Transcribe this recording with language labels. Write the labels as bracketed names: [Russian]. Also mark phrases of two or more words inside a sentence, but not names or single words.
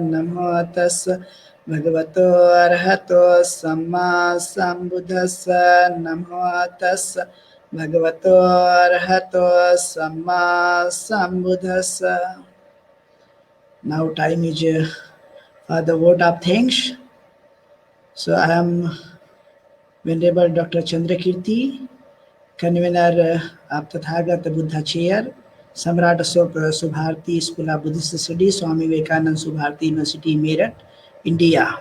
[Pali] Namo tassa bhagavato arahato samma sambuddhassa. Namo tassa bhagavato arahato samma sambuddhassa. [English] Now time is for the vote of thanks. So I am Venerable Dr. Chandrakirti, convener of Tathagat Buddha Chair, Samrat Ashok Subharti School of Buddhist Studies, Swami Vivekanand Subharti University, Meerut, India.